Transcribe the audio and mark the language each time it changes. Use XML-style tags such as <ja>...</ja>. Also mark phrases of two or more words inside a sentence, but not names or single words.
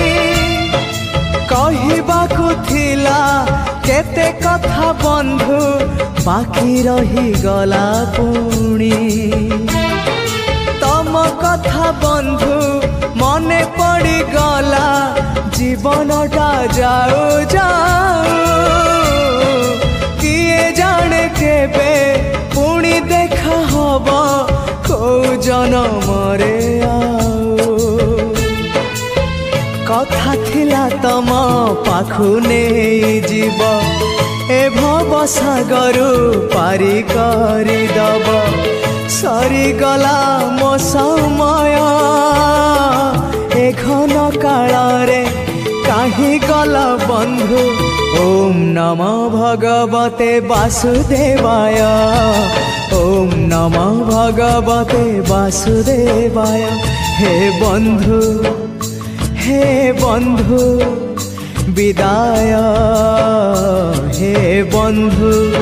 <or>କହିବାକୁ ଥିଲା କେତେ କଥା ବନ୍ଧୁ ବାକି ରହି ଗଲା ପୁଣି ତମ କଥା ବନ୍ଧୁ ମନେ ପଡ଼ି ଗଲା ଜୀବନଟା ଯାଉ ଯାଉ କିଏ ଜାଣେ କେବେ ପୁଣି ଦେଖା ହବ କୋ ଜନ୍ମ ରେ କଥା ଥିଲା ତମ ପାଖୁ ନାହିଁ ଜୀବ ଏ ଭବ ସାଗରୁ ପାରି କରି ଦବ ସରି ଗଲା ମୋ ସମୟ ଏ ଘନ କାଳ ରେ କାହେ ଗଲ ବନ୍ଧୁ</or> <sa>ओम नमः भगवते वासुदेवाय ओम नमः भगवते वासुदेवाय</sa> <or>ହେ ବନ୍ଧୁ ବିଦାୟ ହେ ବନ୍ଧୁ</or>